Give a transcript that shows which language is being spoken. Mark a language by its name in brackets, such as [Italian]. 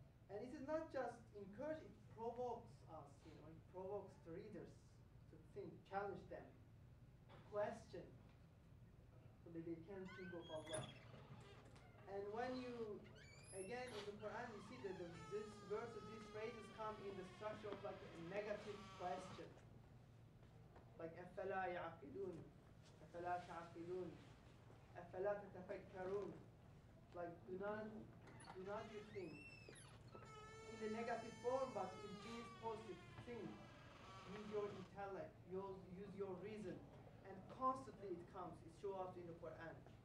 [English] And it is not just encourage, it provokes us, it provokes the readers to think, challenge them, question, so that they can think of Allah. And when you, again, in the Quran, you see that these phrases come in the structure of like a negative question. [Arabic] Like, أَفَلَا يَعْقِلُونَ أَفَلَا تَعْقِلُونَ أَفَلَا تَتَفَكَّرُونَ. [English] Like, do not you think? In the negative form, but it means positive. Think. Use your intellect. Use your reason. And constantly it comes. It shows up in the Quran.